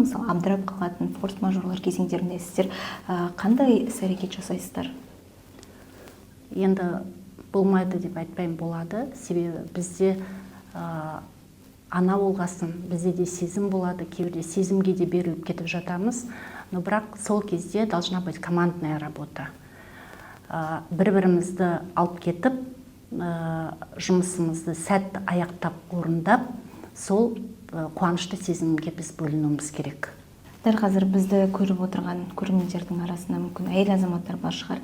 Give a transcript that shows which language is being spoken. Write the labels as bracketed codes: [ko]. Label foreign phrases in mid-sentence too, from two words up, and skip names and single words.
[kk] Мысалы, абдырап қалатын форс-мажорлар кезеңдерінде сіздер қандай іс-әрекет жасайсыздар? Енді болмайды деп айтпаймын, болады. Себебі бізде ана болғасын, бізде де сезім болады, кейбірде сезімге де беріліп кетіп жатамыз. [ru] Но [kk] бірақ сол кезде [ru] должна быть командная работа. [kk] Бір-бірімізді алып кетіп, жұмысымызды сәтті аяқтап орындап, сол қуанышты сезімге біз бөлінуіміз керек. Дәл қазір бізді көріп отырған көрермендердің арасында мүмкін әйел азаматтар бар шығар.